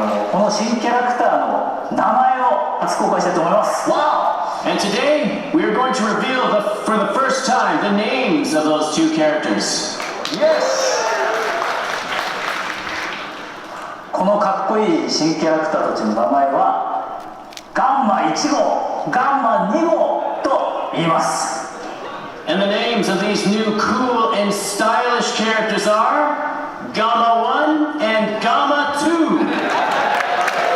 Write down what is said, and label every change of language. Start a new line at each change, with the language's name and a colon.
Japanese: この新キャラクターの名前を初公開したいと思います。
English: Wow! And today, we are going to reveal for the first time the names of those two characters. Yes!
Japanese: このかっこいい新キャラクターたちの名前はガンマ1号、ガンマ2号と言います。
English: And the names of these new cool and stylish characters are Gamma 1 and Gamma 2.